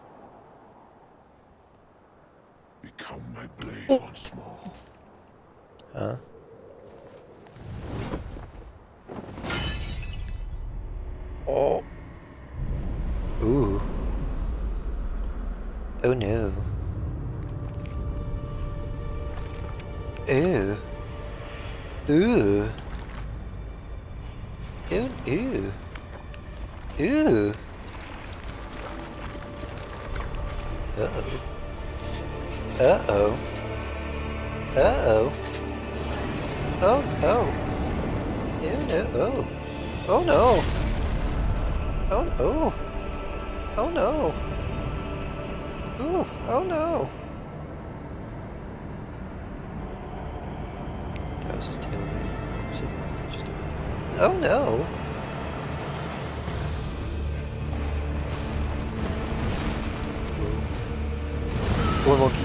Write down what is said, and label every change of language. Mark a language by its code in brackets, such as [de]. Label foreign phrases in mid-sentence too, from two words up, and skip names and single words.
[en] Become my blade once more. Huh? Oh. Ooh. Oh no. Ew. Ooh. Ew, ew. Ew. Uh-oh. Uh-oh. Uh-oh. Oh no. Ew, no. Oh. Oh no. Oh no. Oh no. Ooh. Oh no. That was his tail. Oh no. More monkeys.